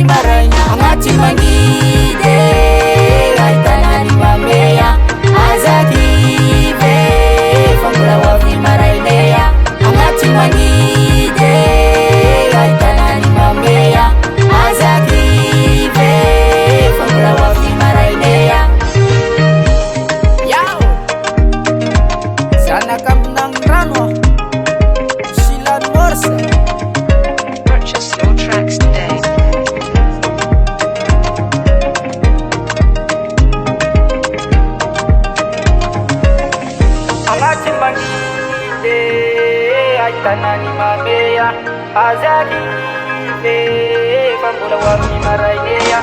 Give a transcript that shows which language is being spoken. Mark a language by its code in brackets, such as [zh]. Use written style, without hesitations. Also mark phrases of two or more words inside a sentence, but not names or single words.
[mg] maraina agnaty mangidy ahitana ny mameya azakive fa mbola ho avy ny maraina agnaty mangidy ahitana ny mameya azakive fa mbola ho avy ny maraina yao zanaka aminagny rano silany morsa. [en] Purchase your tracks today. [mg] Agnaty mangidy ahitana ny mameya azakive fa mbola ho avy ny maraina